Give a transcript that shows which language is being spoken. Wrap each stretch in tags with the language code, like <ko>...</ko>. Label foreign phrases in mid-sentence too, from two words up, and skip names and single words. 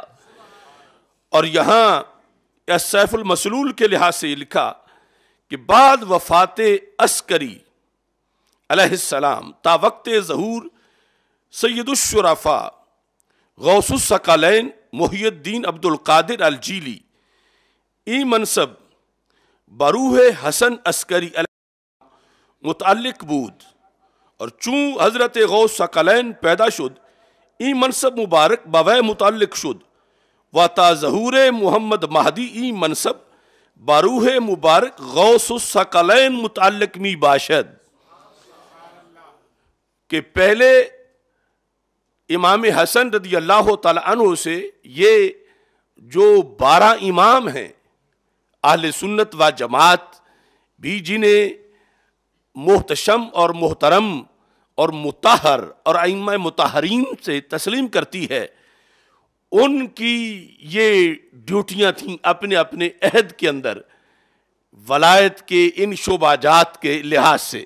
<ur>اور یہاں السیف المسلول کے لحاظ سے یہ لکھا کہ بعد وفات عسکری</ur> <ar>علیہ السلام</ar> <fa>تا وقت ظہور سید الشرفاء غوث الثقلین محی الدین عبد القادر الجیلی ای منصب بروح حسن عسکری متعلق بود، اور چون حضرت غوث ثقلین پیدا شد ای منصب مبارک بوے متعلق شد، و تا ظہور محمد مہدی ای منصب بروح مبارک غوث الثقلین متعلق می باشد،</fa> <ur>کہ پہلے امام حسن</ur> <ar>رضی اللہ تعالی عنہ</ar> <ur>سے یہ جو 12 امام ہیں اہل سنت و جماعت بھی جنہیں محتشم اور محترم اور مطہر اور ائمہ مطہرین سے تسلیم کرتی ہے، ان کی یہ ڈیوٹیاں تھیں اپنے اپنے عہد کے اندر ولایت کے ان شعبہ جات کے لحاظ سے۔</ur>